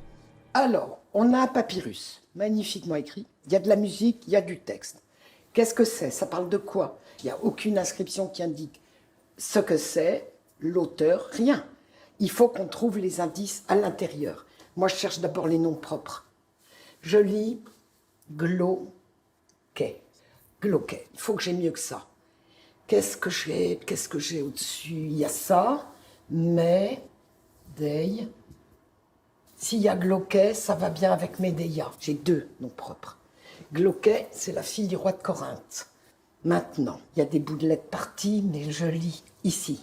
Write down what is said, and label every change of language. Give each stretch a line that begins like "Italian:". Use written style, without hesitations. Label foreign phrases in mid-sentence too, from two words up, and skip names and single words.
French: Alors, on a un papyrus, magnifiquement écrit. Il y a de la musique, il y a du texte. Qu'est-ce que c'est? Ça parle de quoi? Il n'y a aucune inscription qui indique ce que c'est, l'auteur, rien. Il faut qu'on trouve les indices à l'intérieur. Moi, je cherche d'abord les noms propres. Je lis Glauquet. Glauquet. Il faut que j'ai mieux que ça. Qu'est-ce que j'ai au-dessus? Il y a ça, mais, Dei. S'il y a Glauquet, ça va bien avec Médéia. J'ai deux noms propres. Glauquet, c'est la fille du roi de Corinthe. Maintenant, il y a des bouts de lettres partis, mais je lis ici.